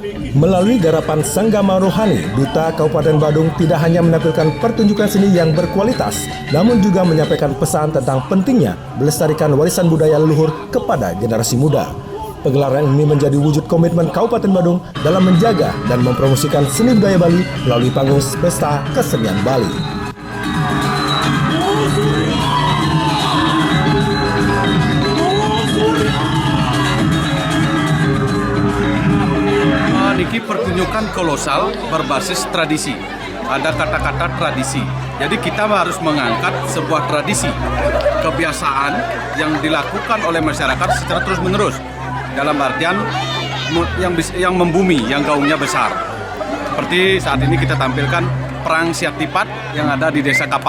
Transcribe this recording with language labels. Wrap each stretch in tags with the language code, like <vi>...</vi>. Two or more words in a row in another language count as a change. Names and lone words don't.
<id>Melalui garapan Sanggama Rohani, Duta Kabupaten Badung tidak hanya menampilkan pertunjukan seni yang berkualitas, namun juga menyampaikan pesan tentang pentingnya melestarikan warisan budaya leluhur kepada generasi muda. Pegelaran ini menjadi wujud komitmen Kabupaten Badung dalam menjaga dan mempromosikan seni budaya Bali melalui panggung Pesta Kesenian Bali. Niki pertunjukan kolosal berbasis tradisi. Ada kata-kata tradisi. Jadi kita harus mengangkat sebuah tradisi, kebiasaan yang dilakukan oleh masyarakat secara terus-menerus. Dalam artian yang membumi, yang gaungnya besar. Seperti saat ini kita tampilkan Perang Siat Tipat yang ada di Desa Kapal.</id>